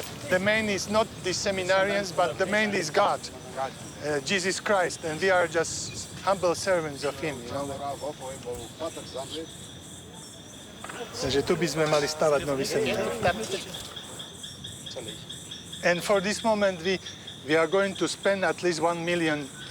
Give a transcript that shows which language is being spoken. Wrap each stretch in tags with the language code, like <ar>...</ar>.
<en>The main is not the seminarians, but the main is God, Jesus Christ, and we are just humble servants of Him. You know?</en> <sk>Takže tu by sme mali stavať nový seminár.</sk> <en>And for this moment, we are going to spend at least $1 million.</en>